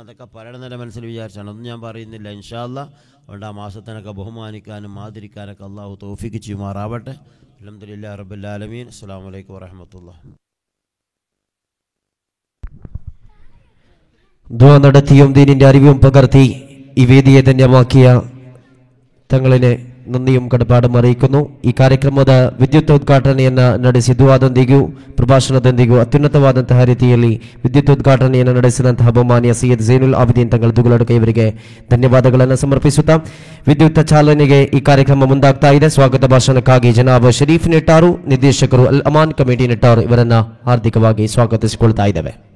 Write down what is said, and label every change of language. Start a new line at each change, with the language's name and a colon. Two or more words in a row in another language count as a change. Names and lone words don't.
Malayalam: അതൊക്കെ പറയണമെന്നെ മനസ്സിൽ വിചാരിച്ചാണ്, ഒന്നും ഞാൻ പറയുന്നില്ല.
Arabic: إن شاء الله
Malayalam: അതുകൊണ്ട് ആ മാസത്തിനൊക്കെ ബഹുമാനിക്കാനും ആദരിക്കാനൊക്കെ അള്ളാഹു തൗഫീഖ് ചെയ്യുമാറാവട്ടെ.
Arabic: الحمد لله رب العالمين. السلام عليكم ورحمة الله.
Malayalam: ദുആ നടത്തിയും ദീനിന്റെ അറിവും പകർത്തി ഈ വേദിയെ ധന്യമാക്കിയ തങ്ങളിനെ നന്ദിയും ಕಡಪಾಡು അറിയിക്കുന്നു.
Kannada: ಈ ಕಾರ್ಯಕ್ರಮದ ವಿದ್ಯುತ್ ಉದ್ಘಾಟನೆಯನ್ನು ನಡೆಸಿದುವಾದೊಂದಿಗೂ ಪ್ರಭಾಷಣದೊಂದಿಗೂ ಅತ್ಯುನ್ನತವಾದಂತಹ ರೀತಿಯಲ್ಲಿ ವಿದ್ಯುತ್ ಉದ್ಘಾಟನೆಯನ್ನು ನಡೆಸಿದಂತಹ ಬಹುಮಾನ್ಯ ಸೈಯದ್ ಝೈನುಲ್ ಆಬಿದೀನ್ ತಂಗಳ ದುಗುಲಡ್ಕ ಇವರಿಗೆ ಧನ್ಯವಾದಗಳನ್ನು ಸಮರ್ಪಿಸುತ್ತಾ ವಿದ್ಯುತ್ ಚಾಲನೆಗೆ ಈ ಕಾರ್ಯಕ್ರಮ ಮುಂದಾಗ್ತಾ ಇದೆ. ಸ್ವಾಗತ ಭಾಷಣಕ್ಕಾಗಿ ಜನಾಬ್ ಶರೀಫ್ ನಿಟ್ಟಾರು, ನಿರ್ದೇಶಕರು ಅಲ್ ಅಮಾನ್ ಕಮಿಟಿ ನಿಟ್ಟಾರು ಇವರನ್ನ ಹಾರ್ದಿಕವಾಗಿ ಸ್ವಾಗತಿಸಿಕೊಳ್ತಾ ಇದ್ದೇವೆ.